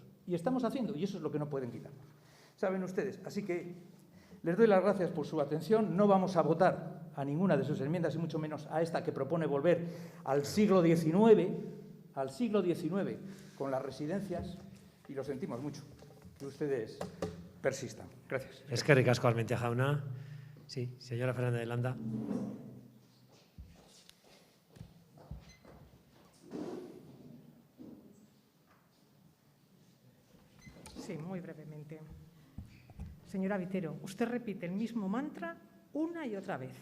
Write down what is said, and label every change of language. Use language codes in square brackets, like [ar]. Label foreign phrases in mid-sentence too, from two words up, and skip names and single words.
[es] Y estamos haciendo, y eso es lo que no pueden quitarnos. Saben ustedes, así que les doy las gracias por su atención. No vamos a votar a ninguna de sus enmiendas, y mucho menos a esta que propone volver al siglo XIX, con las residencias, y lo sentimos mucho, que ustedes persistan. Gracias. [eu] Eskerrik asko Armentia jauna. [es] Sí, señora Fernández de Landa. Sí, muy brevemente. Señora Vitero, usted repite el mismo mantra una y otra vez.